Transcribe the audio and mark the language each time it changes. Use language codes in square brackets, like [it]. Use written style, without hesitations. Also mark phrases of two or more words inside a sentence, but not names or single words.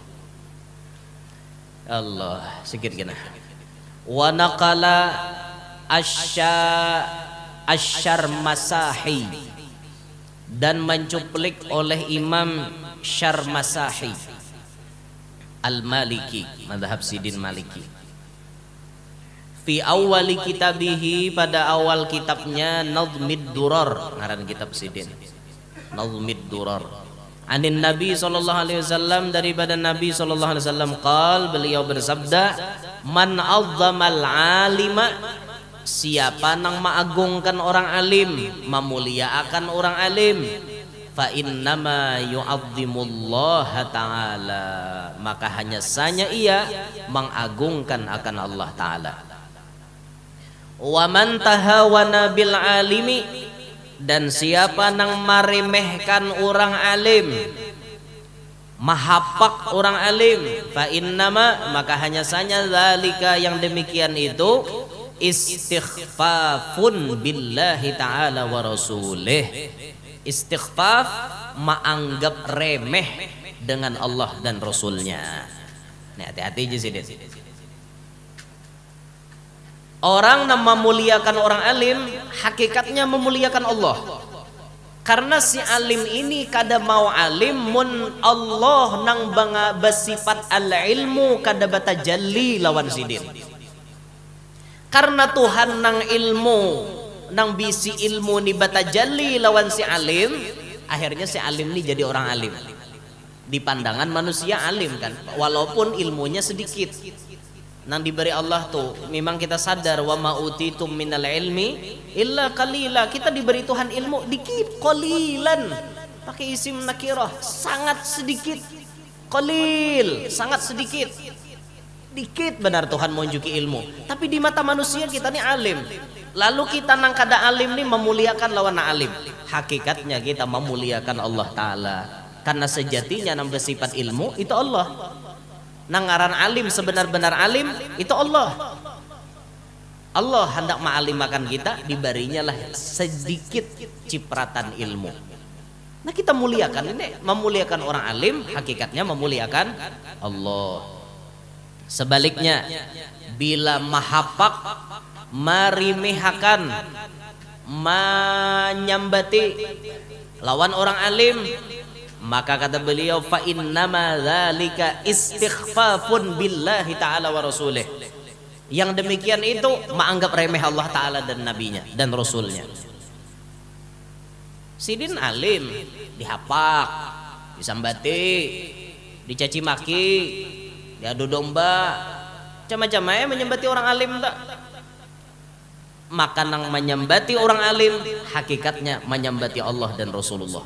[bjn] Allah sikit kena. [ar] Wa naqala asyar masahi [bjn] dan mencuplik oleh Imam Syarmasahi Al-Maliki, mazhab Sidin Maliki. [ar] Fi awali kitabihi, [bjn] pada awal kitabnya Nazmid Durar, ngaran kitab Sidin. Nazmid Durar. [ar] Anin Nabi sallallahu alaihi wasallam, [bjn] daripada Nabi [ar] sallallahu alaihi wasallam [bjn] beliau bersabda, [ar] man azzamal alima, [bjn] siapa nang mengagungkan orang alim, memuliakan orang alim, [ar] fa innama yu'azzimullaha ta'ala, [id] maka hanya saja ia mengagungkan akan Allah Ta'ala. [ar] Wa man tahawana bil alimi, [bjn] dan siapa nang meremehkan orang alim, mahapak orang alim, [ar] fa innama, [id] maka hanya saja zalika, yang demikian itu [ar] istighfafun billahi ta'ala wa rasulih. [id] Istighfaf, menganggap remeh dengan Allah dan Rasulnya. [bjn] Nah hati-hati aja sih. [id] Orang yang memuliakan orang alim hakikatnya memuliakan Allah. [bjn] Karena si alim ini kada mau alim mun Allah nang banga bersifat [ar] al ilmu [bjn] kada batajalli lawan sidin. Karena Tuhan nang ilmu, nang bisi ilmu ni batajalli lawan si alim, akhirnya si alim ni jadi orang alim. Di pandangan manusia alim kan, walaupun ilmunya sedikit. Nang diberi Allah tuh, memang kita sadar [ar] wa ma utitum minal ilmi illa qalila. [bjn] Kita diberi Tuhan ilmu dikit, qalilan. Pakai isim nakirah, sangat sedikit. Qalil, sangat sedikit. Dikit benar Tuhan menunjuki ilmu. Tapi di mata manusia kita nih alim. Lalu kita nang kada alim nih memuliakan lawan alim. [id] Hakikatnya kita memuliakan Allah Ta'ala. Karena sejatinya nang bersifat ilmu itu Allah. [bjn] Nang ngaran alim sebenar-benar alim itu Allah. Allah hendak ma'alimakan kita, diberinya lah sedikit cipratan ilmu. Nah kita muliakan ini, memuliakan orang alim, hakikatnya memuliakan Allah. Sebaliknya, bila mahapak, marimehakan, menyambati lawan orang alim, maka kata beliau [ar] fa innama dzalika istighfafun billahi ta'ala wa rasulih. [id] Yang demikian itu menganggap remeh Allah Ta'ala dan nabinya dan rasulnya. [bjn] Sidin alim dihapak, disambati, dicaci maki, diadu domba, macam-macam menyembati orang alim tak. Maka nang menyembati orang alim hakikatnya menyembati Allah dan Rasulullah.